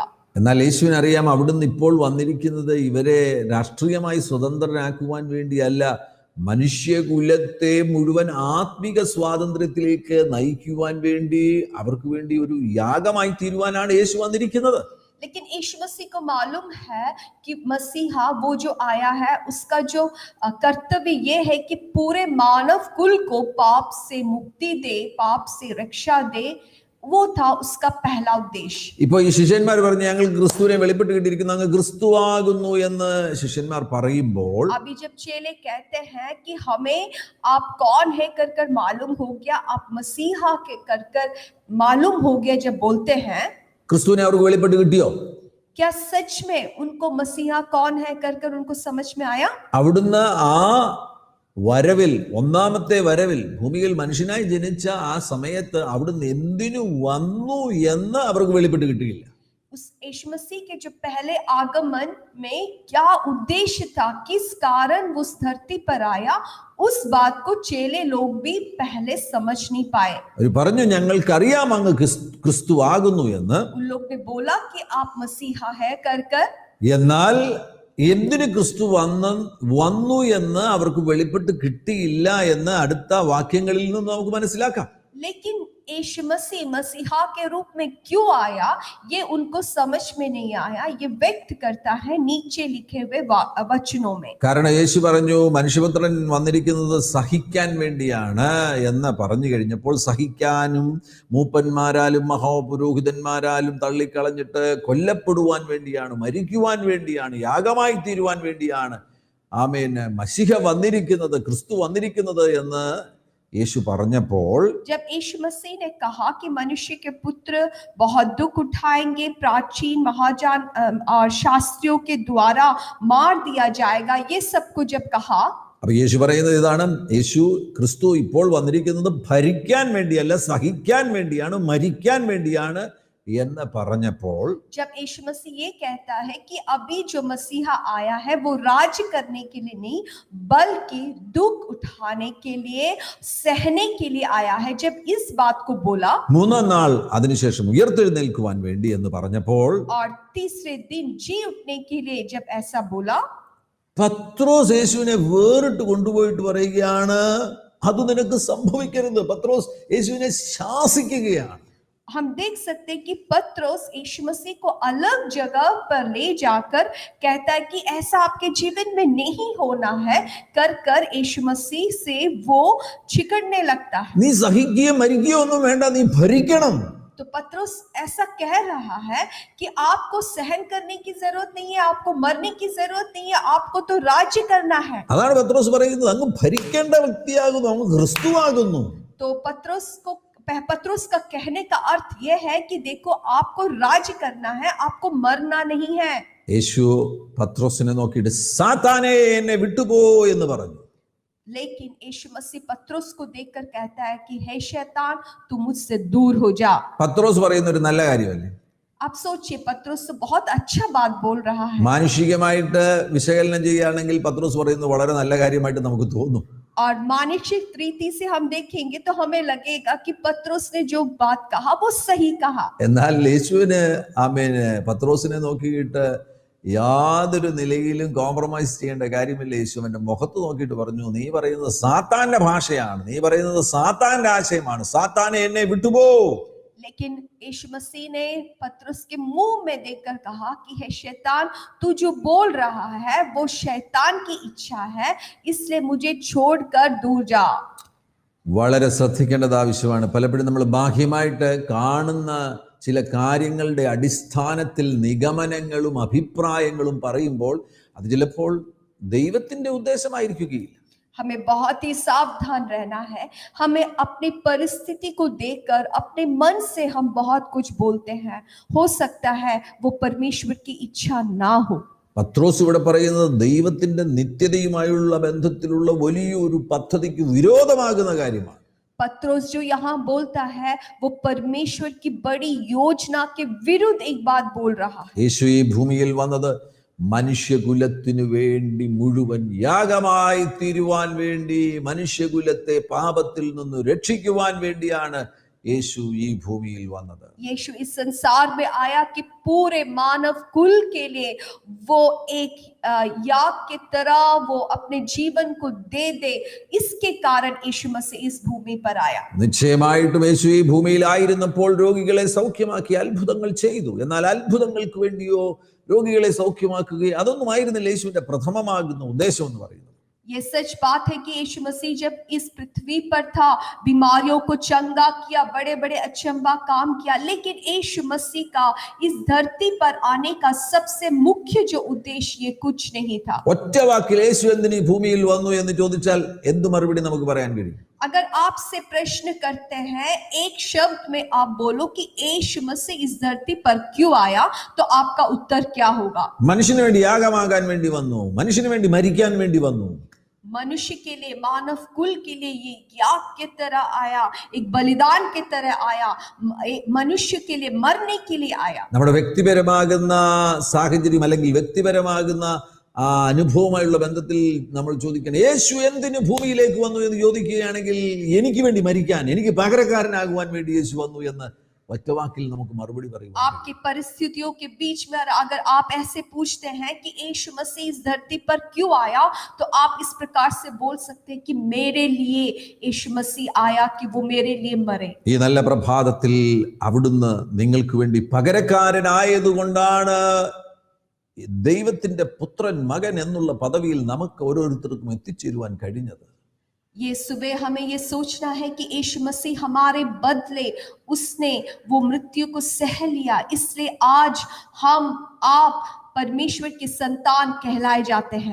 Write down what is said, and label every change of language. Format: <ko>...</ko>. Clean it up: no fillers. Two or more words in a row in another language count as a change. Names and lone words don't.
<ml>എന്നാൽ യേശുവിന് അറിയാം അവിടുന്ന് ഇപ്പോൾ വന്നിരിക്കുന്നത് ഇവരെ രാഷ്ട്രീയമായി സ്വതന്ത്രരാക്കുവാൻ വേണ്ടിയല്ല, മനുഷ്യകുലത്തെ മുഴുവൻ ആത്മിക സ്വാതന്ത്ര്യത്തിലേക്ക് നയിക്കുവാൻ വേണ്ടി, അവർക്ക് വേണ്ടി ഒരു യാഗമായി തീരുവാനാണ് യേശു വന്നിരിക്കുന്നത്.</ml> <hi>लेकिन यीशु मसीह को मालूम है कि मसीहा वो जो आया है उसका जो कर्तव्य ये है कि पूरे मानव कुल को पाप से मुक्ति दे, पाप से रक्षा दे. वो था उसका पहला उद्देश्य.</hi> <ml>ഇപ്പോ ഈ ശിഷ്യന്മാർ പറഞ്ഞു ഞങ്ങൾ ക്രിസ്തുവിനെ വെളിപ്പെട്ട് കിട്ടിയിരിക്കുന്നു, അങ്ങ് ക്രിസ്തുവാകുന്നു എന്ന് ശിഷ്യന്മാർ പറയുമ്പോൾ,</ml> <hi>अभी जब चेले कहते हैं कि हमें आप कौन है कर मालूम हो गया, आप मसीहा के कर मालूम हो गया, जब बोलते हैं</hi> <ml>ക്രിസ്തുവിനെ അവർക്ക് വെളിപ്പെട്ട് കിട്ടിയോ?</ml> <hi>क्या सच में उनको मसीहा कौन है कर उनको समझ में आया?</hi> <ml>അവിടുന്ന് ആ വരവിൽ, ഒന്നാമത്തെ വരവിൽ, ഭൂമിയിൽ മനുഷ്യനായി ജനിച്ച ആ സമയത്ത് അവിടുന്ന് എന്തിനു വന്നു എന്ന് അവർക്ക് വെളിപ്പെട്ട് കിട്ടിയില്ല.</ml> <hi>उस यीशु मसीह के जो पहले आगमन में क्या उद्देश्य था, किस कारण वो उस धरती पर आया, उस बात को चेले लोग भी पहले समझ नहीं पाए.</hi> <ml>അവർ പറഞ്ഞു ഞങ്ങൾക്കറിയാം അങ്ങ് ക്രിസ്തു ആകുന്നു എന്ന്.</ml> <hi>उन लोग ने बोला कि आप मसीहा है कर</hi> <ml>എന്നാൽ എന്തിന് ക്രിസ്തു വന്നു എന്ന് അവർക്ക് വെളിപ്പെട്ട് കിട്ടിയില്ല എന്ന് അടുത്ത വാക്യങ്ങളിൽ നിന്ന് നമുക്ക് മനസ്സിലാക്കാം.</ml> <hi>लेकिन यीशु मसीह मसीहा के रूप में क्यों आया ये उनको समझ में नहीं आया. ये व्यक्त करता है नीचे लिखे हुए वचनों में.</hi> <ml>കാരണം യേശു പറഞ്ഞു മനുഷ്യപുത്രൻ വന്നിരിക്കുന്നത് സഹിക്കാൻ വേണ്ടിയാണ് എന്ന് പറഞ്ഞു കഴിഞ്ഞപ്പോൾ, സഹിക്കാനും മൂപ്പന്മാരാലും മഹാപുരോഹിതന്മാരാലും തള്ളിക്കളഞ്ഞിട്ട് കൊല്ലപ്പെടുവാൻ വേണ്ടിയാണ്, മരിക്കുവാൻ വേണ്ടിയാണ്, യാഗമായി തീരുവാൻ വേണ്ടിയാണ് മശിഹ വന്നിരിക്കുന്നത്, ക്രിസ്തു വന്നിരിക്കുന്നത് എന്ന് യേശു പറഞ്ഞപ്പോൾ,</ml> <hi>जब यीशु मसीह ने कहा कि मनुष्य के पुत्र बहुत दुख उठाएंगे, प्राचीन महाजान और शास्त्रियों के द्वारा मार दिया जाएगा, ये सब को जब कहा,</hi> <ml>അപ്പൊ യേശു പറയുന്നത് ഇതാണ്, യേശു ക്രിസ്തു ഇപ്പോൾ വന്നിരിക്കുന്നത് ഭരിക്കാൻ വേണ്ടിയല്ല, സഹിക്കാൻ വേണ്ടിയാണ്, മരിക്കാൻ വേണ്ടിയാണ് എന്ന് പറഞ്ഞപ്പോൾ,</ml> <hi>जब यीशु मसीह ये कहता है कि अभी जो मसीहा आया है वो राज करने के लिए नहीं बल्कि दुख उठाने के लिए, सहने के लिए आया है, जब इस बात को बोला,</hi> <ml>മൂന്നാം നാൾ അതിനുശേഷം ഉയർത്തെഴുന്നേൽക്കുവാൻ വേണ്ടി എന്ന് പറഞ്ഞപ്പോൾ,</ml> <hi>और तीसरे दिन जी उठने के लिए जब ऐसा बोला,</hi> <ml>പത്രോസ് യേശുവിനെ വേറിട്ട് കൊണ്ടുപോയിട്ട് പറയുകയാണ് അത് നിനക്ക് സംഭവിക്കരുത്. പത്രോസ് യേശുവിനെ ശാസിക്കുകയാണ്.</ml> <hi>हम देख सकते हैं कि पत्रोस यीशु मसीह को अलग जगह पर ले जाकर कहता है कि ऐसा आपके जीवन में नहीं होना है, कर कर यीशु मसीह से वो छिकड़ने लगता है।</hi> <ml>നീ സഹിക്കുകയോ മരിക്കുകയോ ഒന്നും വേണ്ട, നീ ഭരിക്കണം.</ml> <hi>तो पत्रोस ऐसा कह रहा है कि आपको सहन करने की जरूरत नहीं है, आपको मरने की जरूरत नहीं है, आपको तो राज्य करना है।</hi> <ml>അതാണ് പത്രോസ് പറയുന്നത്, അങ്ങ് ഭരിക്കേണ്ട വ്യക്തിയാകുന്നു, അങ്ങ് ക്രിസ്തുവാകുന്നു.</ml> <hi>तो पत्रोस का कहने का अर्थ यह है कि देखो आपको राज्य करना है, आपको मरना नहीं है।</hi> <ml>യേശു പത്രോസിനെ നോക്കിയിട്ട് സാത്താനെ എന്നെ വിട്ടുപോ എന്ന് പറഞ്ഞു.</ml> <hi>लेकिन यीशु मसीह पत्रोस को देखकर कहता है कि हे शैतान तू मुझसे दूर हो जा।</hi> <ml>പത്രോസ് പറയുന്ന ഒരു നല്ല കാര്യമല്ലേ?</ml> <hi>आप सोचिए पत्रोस तो बहुत अच्छा बात बोल रहा है।</hi> <ml>മാനുഷികമായിട്ട് വിശകലനം ചെയ്യുകയാണെങ്കിൽ പത്രോസ് പറയുന്നത് വളരെ നല്ല കാര്യമായിട്ട് നമുക്ക് തോന്നും.</ml> <hi>और मानसिक रीति से हम देखेंगे तो हमें लगेगा कि पत्रोस ने जो बात कहा वो सही कहा।</hi> <ml>എന്നാൽ യേശുവിന് പത്രോസിനെ നോക്കിയിട്ട് യാതൊരു നിലയിലും കോംപ്രമൈസ് ചെയ്യേണ്ട കാര്യമില്ല. യേശുവിന്റെ മുഖത്ത് നോക്കിയിട്ട് പറഞ്ഞു, നീ പറയുന്നത് സാത്താന്റെ ഭാഷയാണ്, നീ പറയുന്നത് സാത്താന്റെ ആശയമാണ്, സാത്താനെ എന്നെ വിട്ടുപോ.</ml> <hi>लेकिन यीशु मसीह ने पत्रोस के मुंह में देखकर कहा कि हे शैतान तू जो बोल रहा है वो शैतान की इच्छा है, इसलिए मुझे छोड़कर दूर जा।</hi> <ml>വളരെ ശ്രദ്ധിക്കേണ്ടത് ആവശ്യമാണ്. പലപ്പോഴും നമ്മൾ ബാഹ്യമായിട്ട് കാണുന്ന ചില കാര്യങ്ങളുടെ അടിസ്ഥാനത്തിൽ നിഗമനങ്ങളും അഭിപ്രായങ്ങളും പറയുമ്പോൾ അത് ചിലപ്പോൾ ദൈവത്തിന്റെ ഉദ്ദേശമായിരിക്കുകയില്ല.</ml> <hi>हमें बहुत ही सावधान रहना है। हमें अपनी परिस्थिति को देखकर अपने मन से हम बहुत कुछ बोलते हैं, हो सकता है वो परमेश्वर की इच्छा ना हो।</hi> <ml>പത്രോസ് ഇവിടെ പറയുന്നത് ദൈവത്തിന്റെ നിത്യതയുമായുള്ള ബന്ധത്തിലുള്ള വലിയൊരു പദ്ധതിക്ക് വിരോധമാകുന്ന കാര്യമാണ്.</ml> <hi>पत्रोस जो यहाँ बोलता है वो परमेश्वर की बड़ी योजना के विरुद्ध एक बात बोल रहा है।</hi> <ml>യേശു ഈ ഭൂമിയിൽ വന്നത് മനുഷ്യകുലത്തിനു വേണ്ടി മുഴുവൻ യാഗമായി തീരുവാൻ വേണ്ടി, മനുഷ്യകുലത്തെ പാപത്തിൽ നിന്ന് രക്ഷിക്കുവാൻ വേണ്ടിയാണ് യേശു ഈ ഭൂമിയിൽ വന്നത്.</ml> <hi>यीशु इस संसार में आया कि पूरे मानव कुल के लिए वो एक याग की तरह वो अपने जीवन को दे दे, इसके कारण यीशु मसीह इस भूमि पर आया।</hi> <ml>നിശ്ചയമായിട്ടും യേശു ഈ ഭൂമിയിലായിരുന്നപ്പോൾ രോഗികളെ സൗഖ്യമാക്കി അത്ഭുതങ്ങൾ ചെയ്തു. എന്നാൽ അത്ഭുതങ്ങൾക്ക് വേണ്ടിയോ രോഗികളെ സൗഖ്യമാക്കുകയോ അതൊന്നും ആയിരുന്നില്ല യേശുവിന്റെ പ്രഥമമാകുന്ന ഉദ്ദേശം എന്ന് പറയുന്നത്.</ml> <hi>ये सच बात है कि यीशु मसीह जब इस पृथ्वी पर था बीमारियों को चंगा किया, बड़े बड़े अचंबा काम किया, लेकिन यीशु मसीह का इस धरती पर आने का सबसे मुख्य जो उद्देश्य ये कुछ नहीं था।</hi> <ml>ഒറ്റ വാക്കിൽ യേശു എന്തിന് ഈ ഭൂമിയിൽ വന്നു എന്ന് ചോദിച്ചാൽ എന്ത് മറുപടി നമുക്ക് പറയാൻ കഴിയും?</ml> <hi>अगर आपसे प्रश्न करते हैं एक शब्द में आप बोलो कि यीशु मसीह इस धरती पर क्यों आया, तो आपका उत्तर क्या होगा?</hi> <ml>മനുഷ്യന് വേണ്ടി യാഗമാകാൻ വേണ്ടി വന്നു, മനുഷ്യന് വേണ്ടി മരിക്കാൻ വേണ്ടി വന്നു.</ml> <hi>मनुष्य के लिए, मानव कुल के लिए ये याग की तरह आया, एक बलिदान की तरह आया, मनुष्य के लिए मरने के लिए आया।</hi> <ml>നമ്മുടെ വ്യക്തിപരമാകുന്ന സാഹചര്യം അല്ലെങ്കിൽ വ്യക്തിപരമാകുന്ന ആ അനുഭവമായുള്ള ബന്ധത്തിൽ നമ്മൾ ചോദിക്കണം, യേശു എന്തിന് ഭൂമിയിലേക്ക് വന്നു എന്ന് ചോദിക്കുകയാണെങ്കിൽ എനിക്ക് വേണ്ടി മരിക്കാൻ, എനിക്ക് പകരക്കാരനാകുവാൻ വേണ്ടി യേശു വന്നു എന്ന് ഒറ്റ വാക്കിൽ നമുക്ക് മറുപടി പറയും.</ml> <hi>आपकी परिस्थितियों के बीच में अगर आप ऐसे पूछते हैं कि यीशु मसीह इस धरती पर क्यों आया, तो आप इस प्रकार से बोल सकते हैं कि मेरे लिए यीशु मसीह आया कि वो मेरे लिए मरे।</hi> <ml>ഈ നല്ല പ്രഭാതത്തിൽ അവിടുന്ന് നിങ്ങൾക്ക് വേണ്ടി പകരക്കാരനായതുകൊണ്ടാണ് ദൈവത്തിന്റെ പുത്രൻ, മകൻ എന്നുള്ള പദവിയിൽ നമുക്ക് ഓരോരുത്തർക്കും എത്തിച്ചേരുവാൻ കഴിഞ്ഞത്.</ml> <hi>ये सुबह हमें ये सोचना है कि यीशु मसीह हमारे बदले उसने वो मृत्यु को सह लिया, इसलिए आज हम आप परमेश्वर की संतान कहलाए जाते हैं।</hi>